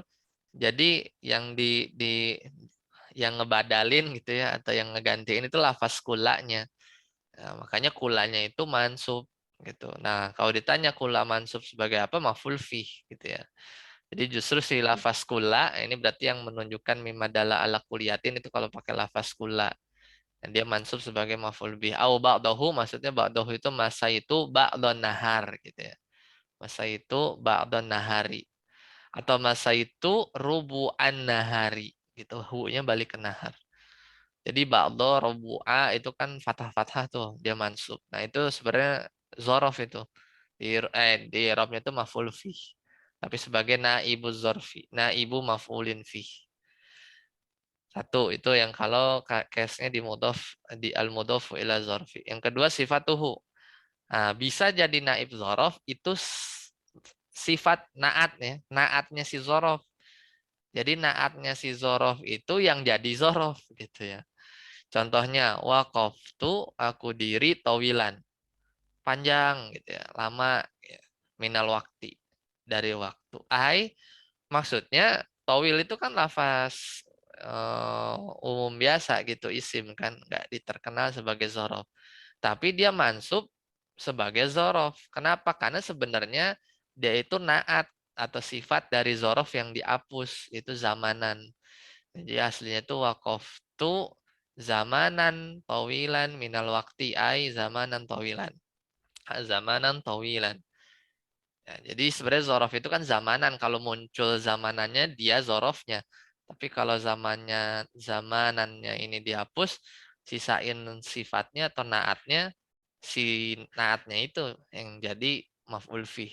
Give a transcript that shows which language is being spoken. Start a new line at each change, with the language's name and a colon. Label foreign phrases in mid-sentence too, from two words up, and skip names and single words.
Indonesian: Jadi yang ngebadalin gitu ya atau yang ngegantiin itu lafaz kulanya. Nah, makanya kulanya itu mansub gitu. Nah, kalau ditanya kula mansub sebagai apa?
Arabic: مفعول فيه
Indonesian: gitu ya. Jadi justru si lafaz kula ini berarti yang menunjukkan
Arabic: مما دل على كلية
Indonesian: itu kalau pakai lafaz kula. Dan dia mansub sebagai
Arabic: مفعول به. أو بعده
Indonesian: maksudnya ba'dahu itu masa itu
Arabic: بعض النهار
Indonesian: gitu ya. Masa itu
Arabic: بعض النهار.
Indonesian: Atau masa itu
Arabic: ربع النهار
Indonesian: gitu. Hu-nya balik ke nahar. Jadi
Arabic: بعض ربع
Indonesian: itu kan fathah-fathah tuh dia mansub. Nah, itu sebenarnya zorof itu. Di Arabnya itu
Arabic: مفعول فيه.
Indonesian: Tapi sebagai
Arabic: نائب ظرف، نائب مفعول فيه.
Indonesian: Satu, itu yang kalau case-nya di
Arabic: المضاف إلى ظرف.
Indonesian: Yang kedua sifatuhu. Nah, bisa jadi
Arabic: نائب ظرف
Indonesian: itu sifat naatnya, naatnya si zorof. Jadi naatnya si zorof itu yang jadi zorof gitu ya. Contohnya waqaftu aku diri tawilan. Panjang gitu ya, lama ya.
Arabic: من الوقت
Indonesian: dari waktu. Maksudnya towil itu kan lafaz umum biasa gitu isim kan nggak diterkenal sebagai zorof. Tapi dia mansub sebagai zorof. Kenapa? Karena sebenarnya dia itu naat atau sifat dari zorof yang dihapus itu zamanan. Jadi aslinya itu
Arabic: وقفت زمانا طويلا من الوقت زمانا طويلا. زمانا طويلا.
Indonesian: Ya, jadi sebenarnya zorof itu kan zamanan. Kalau muncul zamanannya dia zorofnya. Tapi kalau zamanannya ini dihapus, sisain sifatnya atau naatnya, si naatnya itu yang jadi
Arabic: مفعول فيه.